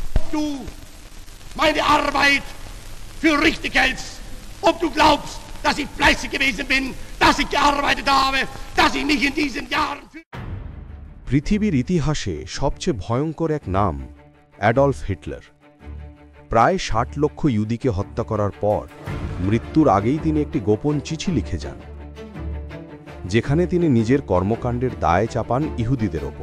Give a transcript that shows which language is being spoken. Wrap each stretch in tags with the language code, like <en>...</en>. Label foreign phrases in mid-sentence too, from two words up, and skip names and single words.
<de>du meine Arbeit für richtig hältst, ob du glaubst, dass ich fleißig gewesen bin, dass ich gearbeitet habe, dass ich mich in diesen Jahren...</de> <bn>পৃথিবীর ইতিহাসে সবচেয়ে ভয়ঙ্কর এক নাম অ্যাডলফ হিটলার। প্রায় ৬০ লক্ষ ইহুদিকে হত্যা করার পর মৃত্যুর আগেই তিনি একটি গোপন চিঠি লিখে যান, যেখানে তিনি নিজের কর্মকাণ্ডের দায় চাপান ইহুদিদের ওপর।</bn>